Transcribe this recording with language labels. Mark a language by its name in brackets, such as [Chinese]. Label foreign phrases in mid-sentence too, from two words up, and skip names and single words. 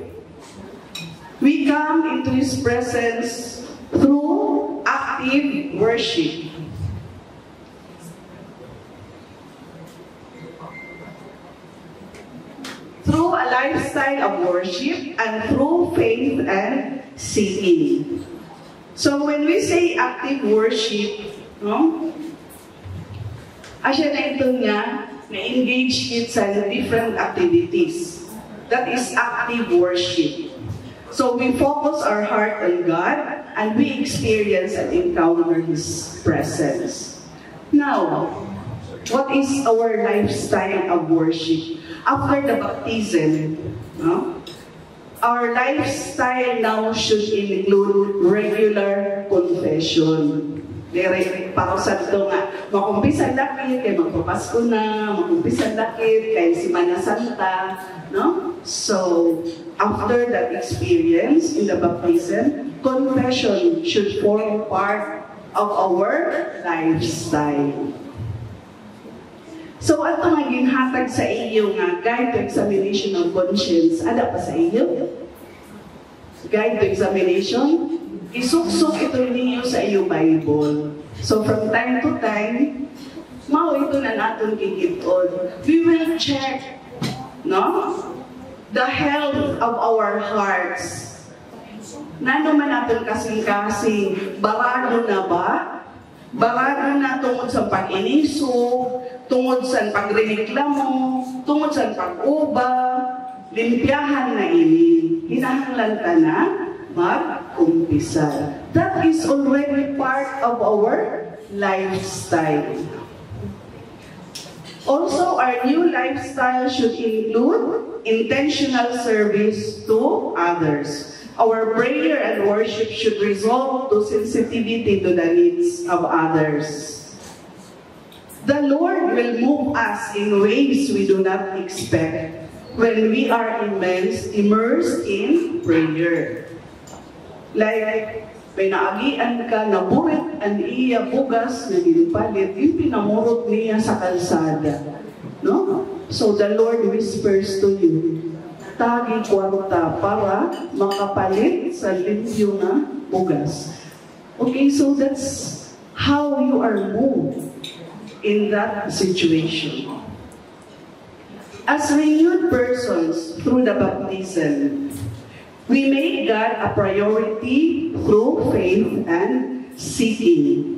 [English] We come into His presence through active worship. Through a lifestyle of worship and through faith and seeking. So when we say active worship, no? [Hiligaynon] Asya na ito nga, na-engage it sa [English] different activities. That is active worship. So we focus our heart on God and we experience and encounter His presence. Now, what is our lifestyle of worship? After the baptism, no? Our lifestyle now should include regular confession. [Hiligaynon] Para sa ito nga, makumpisan lakit, kay magpapasko na, makumpisan lakit, kay Semana Santa, no? [English] So, after that experience in the baptism, confession should form part of our lifestyle. So, [Hiligaynon] ato nga ginhatag sa iyo nga, [English] guide to examination of conscience. [Hiligaynon] Ada pa sa iyo? [English] Guide to examination? [Hiligaynon] Isuksok ito niyo sa iyo Bible. [English] So, from time to time, [Hiligaynon] mao ito na natin kikipon. [English] We will check, no? The health of our hearts. [Hiligaynon] Nano man natin kasing-kasing, barado na ba? Barado na tungod sa pag-iniso, tungod sa pagreklamo, tungod sa pag-uba, limpyahan na ini. Hinahanglan ka na mag-umpisa. [English] That is already part of our lifestyle. Also, our new lifestyle should include intentional service to others. Our prayer and worship should result to sensitivity to the needs of others. The Lord will move us in ways we do not expect when we are immersed in prayer. Like, [Hiligaynon] may naagian ka, naburit ang iya bugas na ginpalit, yung pinamurot niya sa kalsada. [English] No? So the Lord whispers to you, [Hiligaynon] tagi kwarta para makapalit sa limpyo na bugas. [English] Okay, so that's how you are moved in that situation. As renewed persons through the baptism, we make God a priority through faith and seeking.